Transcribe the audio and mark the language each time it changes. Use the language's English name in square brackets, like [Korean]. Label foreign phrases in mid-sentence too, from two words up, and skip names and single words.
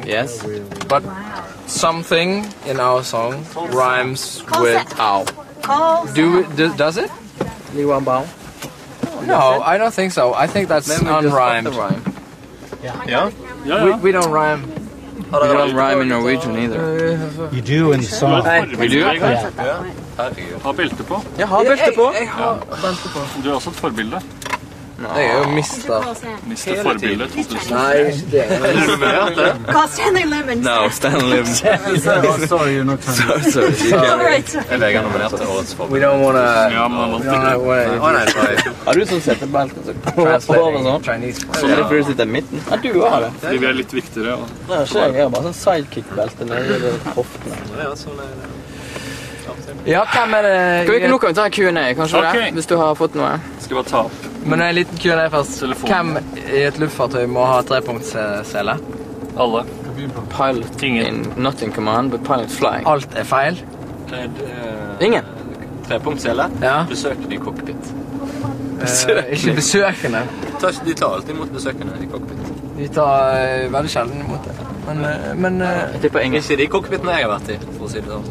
[English] Yes, but something in our song rhymes with ow. Does it? Li Wan Bao? No, I don't think so. I think that's unrhymed. [Norwegian] Ja. [English] We don't rhyme. We don't rhyme in Norwegian either. You do in the song. We do? [Norwegian] Ha belte på. Jeg har belte på. Jeg har belte på. Du har også et forbilde. Jeg er jo mister. Mister forbildet 2000. Nei, det er [English] Call Stanley Lemon. No, Stanley Lim. Sorry, you're not trying to... Sorry. [Norwegian] Jeg Vegard nominert til årets form. [English] We don't wanna... [Norwegian] Ja, men man Har du sånn setebelte? [English] Translating Chinese. [Norwegian] Så det for å sitte I midten? Ja, du har det. Fordi vi litt viktigere. Og... Nei, så jeg har bare sånn sidekick-belte nede I hoftene. Ja, sånn det. Ja, hvem det? Nå kan vi ta en Q&A, kanskje Ok. det? Hvis du har fått noe. Skal bare ta opp. Men en liten Q&A først. Telefon. Hvem I et luftfartøy må ha 3-punktssele? Alle. Pilot Ingen. [English] not in command, but pilot flying. [Norwegian] Alt feil? Ingen? 3-punktsele. Ja. Besøkende I cockpit. Ikke besøkende. De tar alltid imot besøkende I cockpit. Vi tar veldig sjelden imot det. Men Jeg tipper ingen. Ikke de cockpitene jeg har vært I, for å si det sånn.